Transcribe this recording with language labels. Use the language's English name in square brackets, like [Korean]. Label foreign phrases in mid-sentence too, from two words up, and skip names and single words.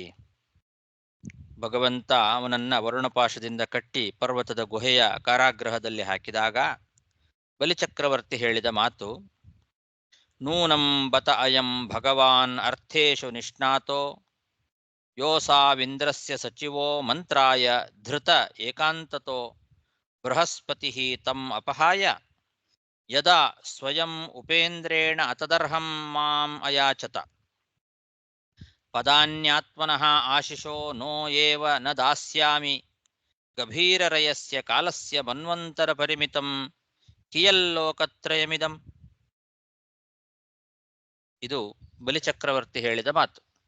[Kannada] ಭಗವಂತ ಅವನನ್ನ ವರುಣಪಾಶದಿಂದ ಕಟ್ಟಿ ಪರ್ವತದ ಗುಹೆಯ ಕಾರಾಗೃಹದಲ್ಲಿ ಹಾಕಿದಾಗ ಬಲಿಚಕ್ರವರ್ತಿ ಹೇಳಿದ ಮಾತು, [Sanskrit] ನೂನಂ ಬತ ಅಯಂ ಭಗವಾನ್ ಅರ್ಥೇಶು ನಿಷ್ಣಾತೋ ಯೋಸಾವಿಂದ್ರಸ್ಯ ಸಚಿವೋ ಮಂತ್ರಾಯ ಧೃತ ಏಕಾಂತತೋ ಬೃಹಸ್ಪತಿ ತಂ ಅಪಹಾಯ ಯದಾ ಸ್ವಯಂ ಉಪೇಂದ್ರೇಣ ಅತದರ್ಹಂ ಮಾಂ ಅಯಾಚತ ಪದಾನ್ಯಾತ್ಮನಃ ಆಶಿಷೋ ನೋ ಏವ ನ ದಾಸ್ಯಾಮಿ ಗಭೀರರಯಸ್ಯ ಕಾಲಸ್ಯ ಮನ್ವಂತರ ಪರಿಮಿತಂ ಕಿಯಲ್ಲೋಕತ್ರಯಮಿದಂ. [Kannada] ಇದು ಬಲಿಚಕ್ರವರ್ತಿ ಹೇಳಿದ ಮಾತು.